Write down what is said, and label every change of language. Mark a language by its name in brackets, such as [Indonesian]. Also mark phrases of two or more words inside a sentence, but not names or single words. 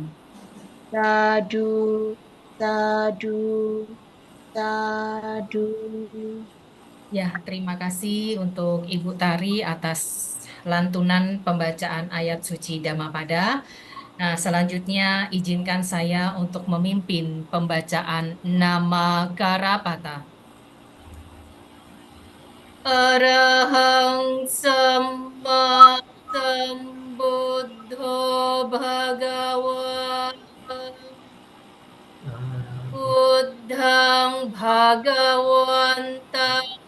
[Pali] Sadu, sadu, sadu. [Indonesian] Ya, terima kasih untuk Ibu Tari atas lantunan pembacaan ayat suci Dhammapada. Nah, selanjutnya izinkan saya untuk memimpin pembacaan Nama Garapata. [Pali] Arahang Samma Sambuddho Bhagava Buddhang Bhagawanta